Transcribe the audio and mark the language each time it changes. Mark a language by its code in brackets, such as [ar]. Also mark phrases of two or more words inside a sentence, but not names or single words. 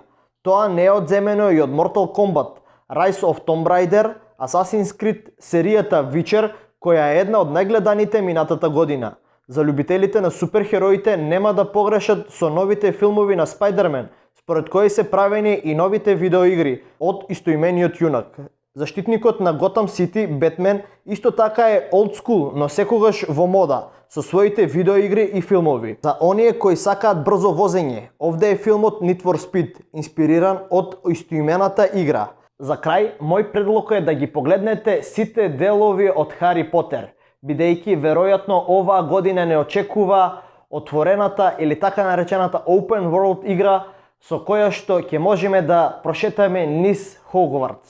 [mk] Тоа не е одземено и од Mortal Kombat, Rise of Tomb Raider, Assassin's Creed, серијата Witcher, која е една од најгледаните минатата година. За љубителите на суперхероите нема да погрешат со новите филмови на Spider-Man, според кои се правени и новите видеоигри од истоимениот јунак. Заштитникот на Gotham City, Бетмен, исто така е [en] old school, [mk] но секогаш во мода, со своите видеоигри и филмови. За оние кои сакаат брзо возење, овде е филмот Need for Speed, инспириран од истоимената игра. За крај, мој предлог е да ги погледнете сите делови од Хари Потер, бидејќи веројатно оваа година не очекува отворената или така наречената [en] Open World [mk] игра со која што ќе можеме да прошетаме низ Хогвартс.